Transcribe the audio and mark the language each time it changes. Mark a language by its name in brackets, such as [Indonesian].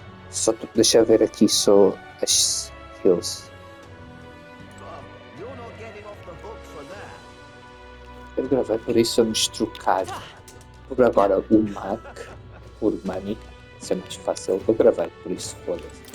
[Portuguese] Só deixa eu ver aqui só as skills. [English] You're not getting off the hook for that. [Portuguese] Eu gravei, por isso vamos trocar por agora o Mac por Money. Isso é mais fácil. Eu gravei, por isso foda-se.